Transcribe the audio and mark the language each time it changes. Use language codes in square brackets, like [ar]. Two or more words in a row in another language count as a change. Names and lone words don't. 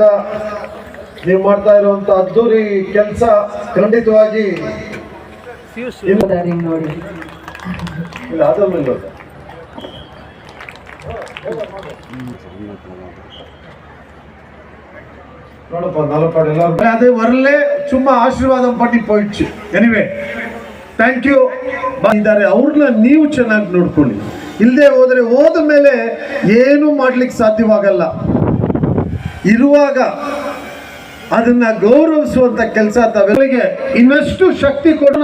[kn] ನೀವು ಮಾಡ್ತಾ ಇರುವಂತ ಅದ್ದೂರಿ ಕೆಲಸ ಖಂಡಿತವಾಗಿ ನೋಡಿ. ನೋಡಪ್ಪ ನಲಪಾಡು ಎಲ್ಲ ಅದೇ [ta] வரல, சும்மா ஆசீர்வாதம் பண்ணி போயிடுச்சு. [en] anyway thank you. [kn] ಇದ್ದಾರೆ, ಅವ್ರನ್ನ ನೀವು ಚೆನ್ನಾಗಿ ನೋಡ್ಕೊಳ್ಳಿ. ಇಲ್ಲದೆ ಹೋದ್ರೆ ಹೋದ ಮೇಲೆ ಏನು ಮಾಡ್ಲಿಕ್ಕೆ ಸಾಧ್ಯವಾಗಲ್ಲ. ಇರುವಾಗ ಅದನ್ನ ಗೌರವಿಸುವಂತ ಕೆಲಸ ತಾವೆಲ್ಲರಿಗೆ ಇನ್ನಷ್ಟು ಶಕ್ತಿ ಕೊಡು.